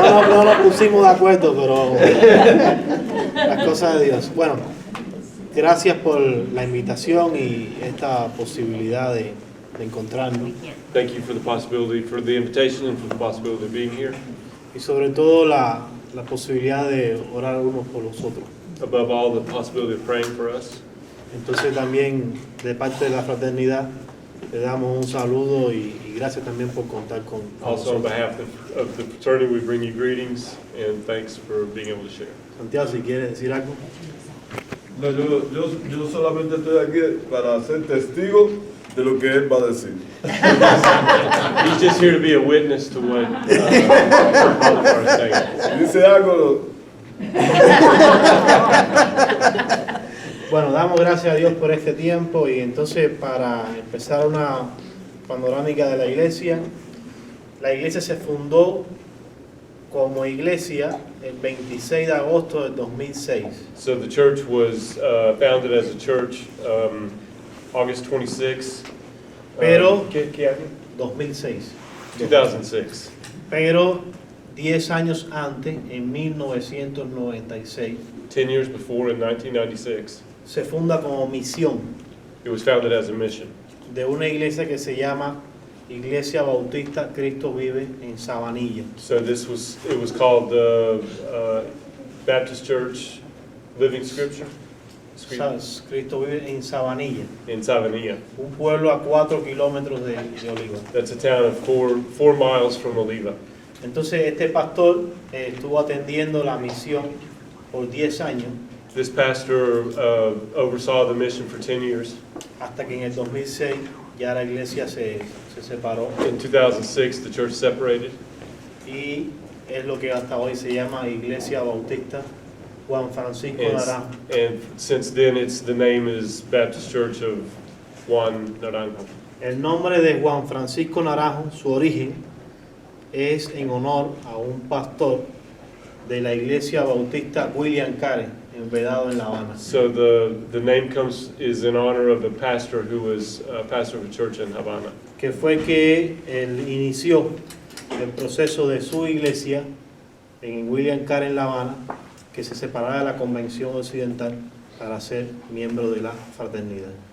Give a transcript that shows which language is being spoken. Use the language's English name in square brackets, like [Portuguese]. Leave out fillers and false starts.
[Spanish] No nos pusimos de acuerdo, pero las cosas de Dios. Bueno, gracias por la invitación y esta posibilidad de encontrarnos. [English] Thank you for the invitation and for the possibility of being here. [Spanish] Y sobre todo la posibilidad de orar unos por los otros. [English] Above all, the possibility of praying for us. [Spanish] Entonces también de parte de la fraternidad le damos un saludo y gracias también por contar con [English] Also, on [Spanish] nosotros. [English] behalf of the fraternity, we bring you greetings and thanks for being able to share. [Spanish] Santiago, si quieres decir algo. No, yo solamente estoy aquí para ser testigo de lo que él va a decir. [English] He's just here to be a witness to what Brother is saying. [Spanish] Dice algo. Bueno, damos gracias a Dios por este tiempo y entonces para empezar una panorámica de la iglesia se fundó como iglesia el 26 de agosto del 2006. [English] So the church was founded as a church August 26, [Spanish] Pero- ¿qué año? 2006. 2006. Pero 10 años antes, en 1996, [English] 10 years before, in 1996, [Spanish] se funda como misión [English] it was founded as a mission. [Spanish] de una iglesia que se llama Iglesia Bautista Cristo Vive en Sabanilla. [English] So it was called the Baptist Church Living Scripture [Spanish] Cristo Vive en Sabanilla, [English] in Savanilla. [Spanish] un pueblo a 4 kilómetros de Oliva. [English] That's a town of four miles from Oliva. [Spanish] Entonces este pastor estuvo atendiendo la misión por 10 años [English] This pastor oversaw the mission for 10 years. [Spanish] hasta que en el 2006 ya la iglesia se separó [English] In 2006, the church separated, [Spanish] y es lo que hasta hoy se llama Iglesia Bautista Juan Francisco [English] and, [Spanish] Naranjo. [English] and since then, the name is Baptist Church of Juan Naranjo. [Spanish] El nombre de Juan Francisco Naranjo, su origen, es en honor a un pastor de la Iglesia Bautista William Carey, en Vedado, en La Habana. [English] So the name is in honor of a pastor who was a pastor of a church in Havana. [Spanish] Que fue que él inició el proceso de su iglesia en William Carey, en La Habana, que se separara de la Convención Occidental para ser miembro de la fraternidad.